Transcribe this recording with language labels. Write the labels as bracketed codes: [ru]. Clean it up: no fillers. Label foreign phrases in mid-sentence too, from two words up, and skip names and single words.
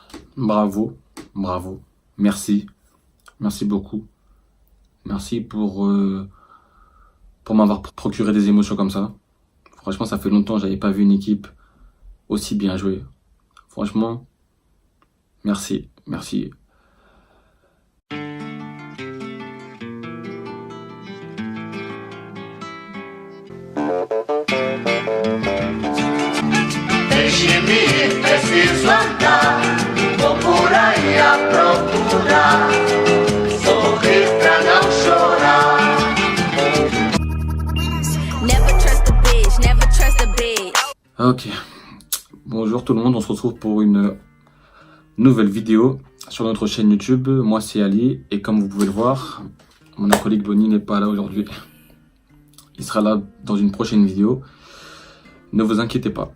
[fr] Bravo, bravo. Merci, merci beaucoup. Merci pour m'avoir procuré des émotions comme ça. Franchement, ça fait longtemps que j'avais pas vu une équipe aussi bien jouer. Franchement, merci, merci. [pt] Deixe-me, preciso andar, vou por aí a procurar, sorrir pra não chorar. [en] Never trust a bitch, never trust a bitch. [fr] Ok. Bonjour tout le monde, on se retrouve pour une nouvelle vidéo sur notre chaîne YouTube. Moi c'est Ali et comme vous pouvez le voir, mon acolyte Bonnie n'est pas là aujourd'hui. Il sera là dans une prochaine vidéo. Ne vous inquiétez pas.